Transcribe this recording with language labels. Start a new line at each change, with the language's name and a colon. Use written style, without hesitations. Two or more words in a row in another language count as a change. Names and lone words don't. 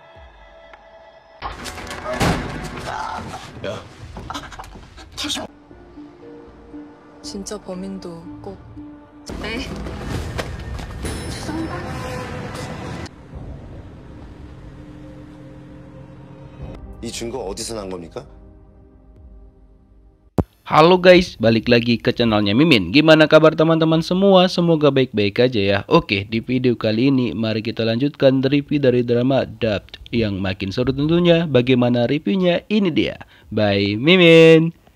Korean: 야, 진짜 범인도 꼭 네. 죄송합니다. 이 증거 어디서 난 겁니까?
Indonesian: Halo guys, balik lagi ke channelnya Mimin. Gimana kabar teman-teman semua? Semoga baik-baik aja ya. Oke, di video kali ini mari kita lanjutkan review dari drama Dubbed yang makin seru tentunya. Bagaimana reviewnya? Ini dia. By Mimin.